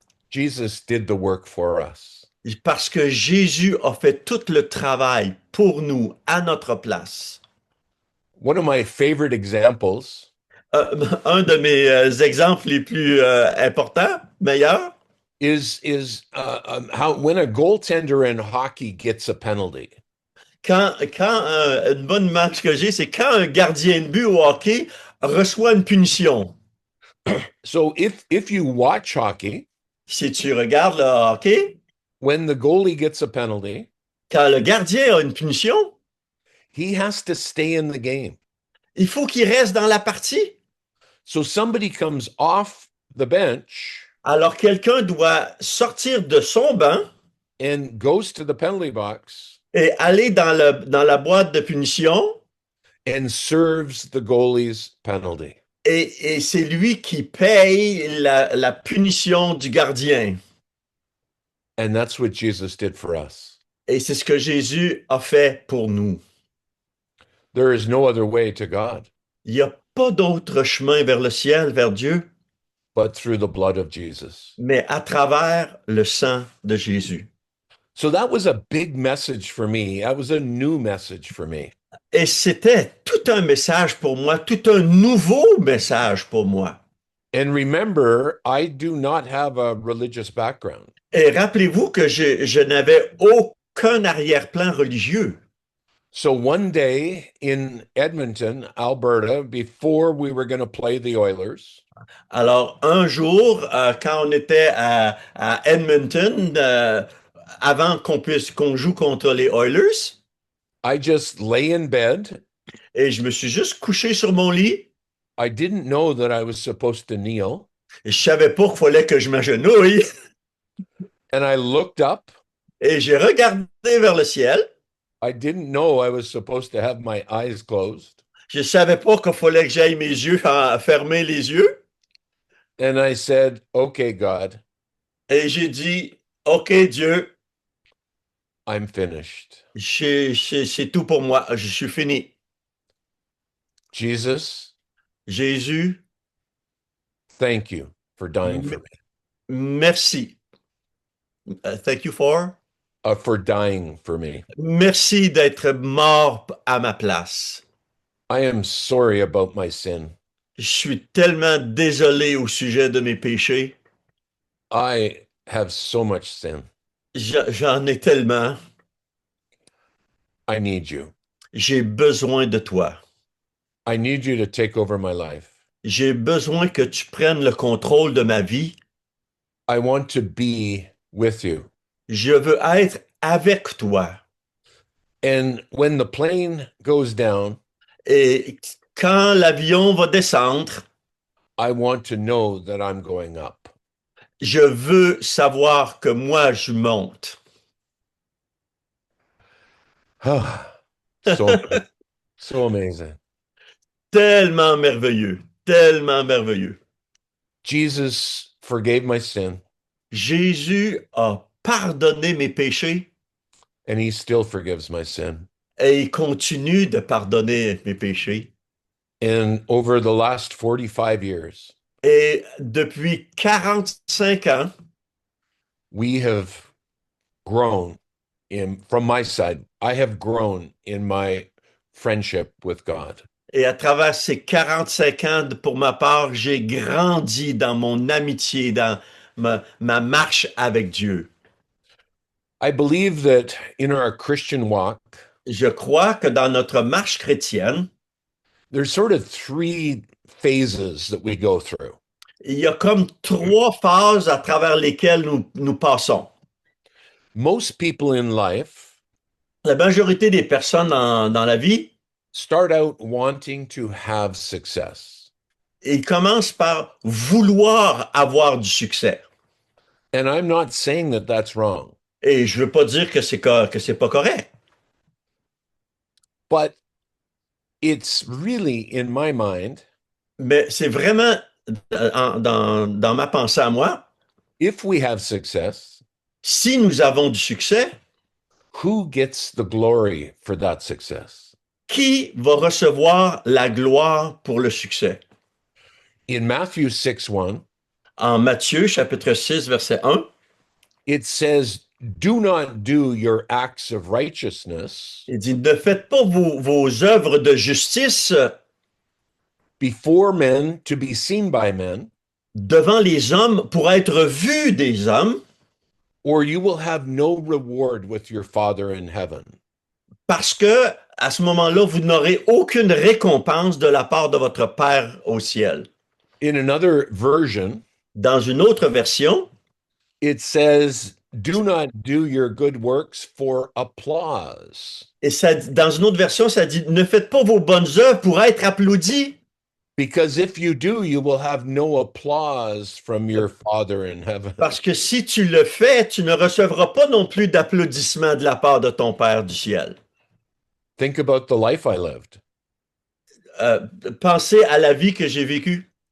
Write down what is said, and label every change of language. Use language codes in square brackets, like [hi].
[en] Jesus did the work for us. [fr] parce que Jésus a fait tout le travail pour nous, à notre place. [en] One of my favorite examples [fr] Un de mes exemples les plus importants, meilleurs, [en] is how when a goaltender in hockey gets a penalty. [fr] quand une bonne image que j'ai, c'est quand un gardien de but au hockey reçoit une punition. [en] So if you watch hockey, [fr] Si tu regardes le hockey, [en] when the goalie gets a penalty, [fr] quand le gardien a une punition, [en] he has to stay in the game. [fr] il faut qu'il reste dans la partie. [en] So somebody comes off the bench [fr] Alors quelqu'un doit sortir de son banc [en] and goes to the penalty box [fr] et aller dans la boîte de punition, [en] and serves the goalie's penalty. [fr] et c'est lui qui paye la punition du gardien. [en] And that's what Jesus did for us. [fr] Et c'est ce que Jésus a fait pour nous. [en] There is no other way to God [fr] Il n'y a pas d'autre chemin vers le ciel, vers Dieu, [en] but through the blood of Jesus. [fr] mais à travers le sang de Jésus. [en] So that was a big message for me. That was a new message for me. [fr] Et c'était tout un message pour moi, tout un nouveau message pour moi. [en] And remember, I do not have a religious background. [fr] Et rappelez-vous que je n'avais aucun arrière-plan religieux. [en] So one day in Edmonton, Alberta, before we were going to play the Oilers, [fr] Alors, un jour, quand on était à Edmonton, avant qu'on joue contre les Oilers, [en] I just lay in bed. [fr] et je me suis juste couché sur mon lit, [en] I didn't know that I was supposed to kneel. [fr] et je savais pas qu'il fallait que je m'agenouille, [en] And I looked up. [fr] et j'ai regardé vers le ciel. [en] I didn't know I was supposed to have my eyes closed. [fr] Je savais pas qu'il fallait que j'aille mes yeux, fermer les yeux, [en] And I said, okay, God, [fr] et j'ai dit, OK, Dieu, [en] I'm finished. [fr] c'est tout pour moi, je suis fini. [en] Jesus, [fr] Jésus, [en] thank you for dying for me. [fr] merci. [en] Thank you For dying for me. [fr] Merci d'être mort à ma place. [en] I am sorry about my sin. [fr] Je suis tellement désolé au sujet de mes péchés. [en] I have so much sin. [fr] J'en ai tellement. [en] I need you. [fr] J'ai besoin de toi. [en] I need you to take over my life. [fr] J'ai besoin que tu prennes le contrôle de ma vie. [en] I want to be with you. [fr] Je veux être avec toi. [en] And when the plane goes down, [fr] Et quand l'avion va descendre, [en] I want to know that I'm going up. [fr] je veux savoir que moi, je monte. [en] so, so amazing. [fr] Tellement merveilleux, tellement merveilleux. [en] Jesus forgave my sin, [fr] Jésus a pardonné mes péchés [en] and he still forgives my sin. [fr] et il continue de pardonner mes péchés. [en] And over the last 45 years, [fr] Et depuis 45 ans, [en] we have grown from my side. I have grown in my friendship with God. [fr] et à travers ces 45 ans, pour ma part, j'ai grandi dans mon amitié, dans ma marche avec Dieu. [en] I believe that in our Christian walk, [fr] Je crois que dans notre marche chrétienne, [en] there's sort of three phases that we go through. [fr] il y a comme trois phases à travers lesquelles nous passons. [en] Most people in life [fr] La majorité des personnes dans la vie, [en] start out wanting to have success. [fr] ils commencent par vouloir avoir du succès. [en] And I'm not saying that that's wrong. [fr] Et je veux pas dire que que c'est pas correct, [en] but it's really, in my mind, [fr] mais c'est vraiment dans ma pensée à moi, [en] if we have success, [fr] si nous avons du succès, [en] who gets the glory for that success? [fr] qui va recevoir la gloire pour le succès? [en] In Matthew 6:1, [fr] En Matthieu chapitre 6 verset 1, [en] it says, do not do your acts of righteousness [fr] il dit, ne faites pas vos œuvres de justice [en] before men to be seen by men, [fr] devant les hommes pour être vus des hommes, [en] or you will have no reward with your Father in heaven. [fr] parce que à ce moment-là, vous n'aurez aucune récompense de la part de votre Père au ciel. [en] In another version, [fr] Dans une autre version, [en] it says, do not do your good works for applause, [fr] et ça, dans une autre version, ça dit, ne faites pas vos bonnes œuvres pour être applaudis, [en] because if you do, you will have no applause from your Father in heaven. [fr] parce que si tu le fais, tu ne recevras pas non plus d'applaudissements de la part de ton Père du ciel. [en] Think about the life I lived. [fr] Euh, Pensez à la vie que j'ai vécue.